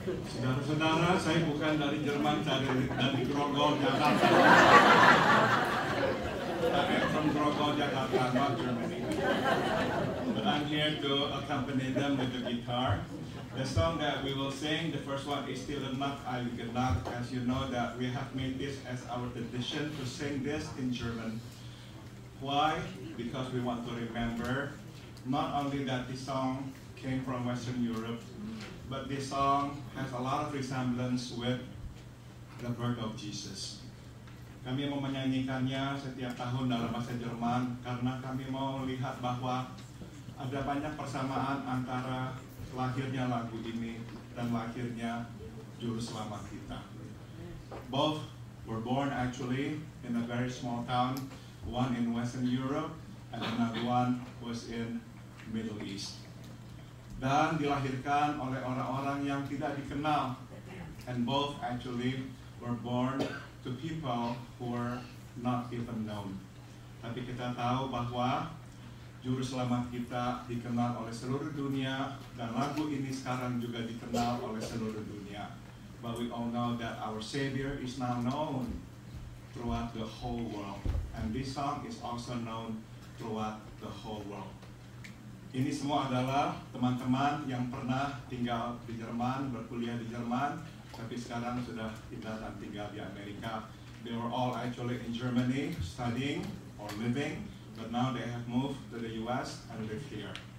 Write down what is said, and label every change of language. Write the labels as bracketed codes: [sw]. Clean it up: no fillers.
[id] Saudara-saudara, saya bukan dari Jerman, saya dari Grogol, Jakarta. [en] I'm from Grogol, Jakarta, not Germany. But I'm here to accompany them with the guitar. The song that we will sing, the first one is Stille Nacht, Heilige Nacht. As you know that we have made this as our tradition to sing this in German. Why? Because we want to remember not only that this song came from Western Europe, but this song has a lot of resemblance with the birth of Jesus. [id] Kami mau menyanyikannya setiap tahun dalam bahasa Jerman karena kami mau melihat bahwa ada banyak persamaan antara lahirnya lagu ini dan lahirnya Juru Selamat kita. [en] Both were born actually in a very small town, one in Western Europe and another one was in Middle East. [id] Dan dilahirkan oleh orang-orang yang tidak dikenal, [en] and both actually were born to people who were not even known. [id] Tapi kita tahu bahwa Juru Selamat kita dikenal oleh seluruh dunia, dan lagu ini sekarang juga dikenal oleh seluruh dunia. [en] But we all know that our Savior is now known throughout the whole world, and this song is also known throughout the whole world. [id] Ini semua adalah teman-teman yang pernah tinggal di Jerman, berkuliah di Jerman, tapi sekarang sudah pindah dan tinggal di Amerika. [en] They were all actually in Germany studying or living, but now they have moved to the US and live here.